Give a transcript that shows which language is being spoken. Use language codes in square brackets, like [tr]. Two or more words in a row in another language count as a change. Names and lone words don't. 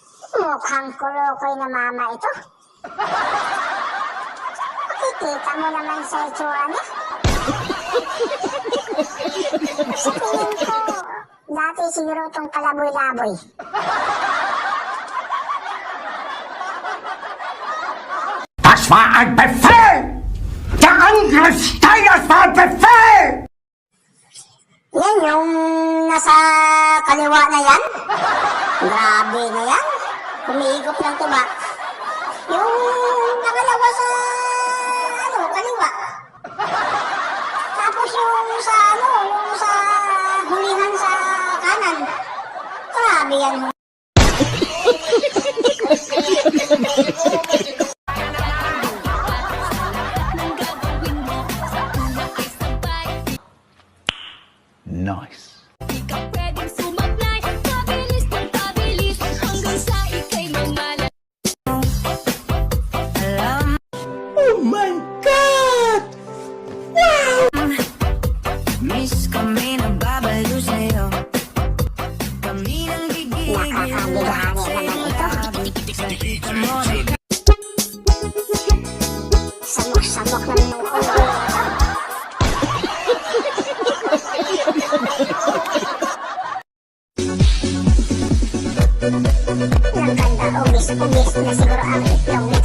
[tl] Mukhang kulokoy na mama ito. Makikita mo naman sa itsura niya. Sa tingin ko, dati siguro itong palaboy-laboy. [de] Das war ein Befehl! Der Angriff Steiners war ein Befehl! [tl] Yan yung nasa kaliwa na yan. Grabe na yan. Humihigop ng tuba. Yung nakalawa sa kaliwa. Tapos yung sa hulihan sa kanan. Grabe yan. [en] Nice. Oh my God! Wow! [tl] Miss kami nagbabalo sa'yo. Kami nang gigigil Samok-samok naman yung ulo. Ang ganda, ubis na siguro ang itlog nito.